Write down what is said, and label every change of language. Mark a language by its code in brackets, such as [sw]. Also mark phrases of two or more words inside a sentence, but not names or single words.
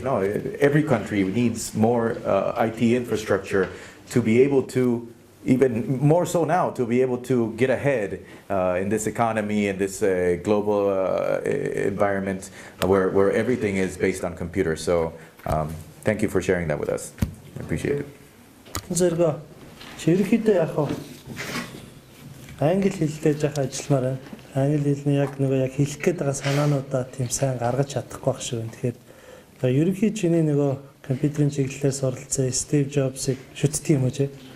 [en] No, every country needs more IT infrastructure to be able to, even more so now, to be able to get ahead in this economy and this global environment where everything is based on computers. So thank you for sharing that with us. I appreciate it. [mn] Зэрэг ерөнхийдөө яг англи хэлтэй жах ажилламаар байна. Англи хэлний яг нөгөө яг хэлэх гээд байгаа санаануудаа тийм сайн гаргаж чадахгүй байх шүү. Тэгэхээр ерөнхий чиний нөгөө компьютерийн чиглэлээр суралцсан Стив Джобсыг шүтдэг юм уу чи?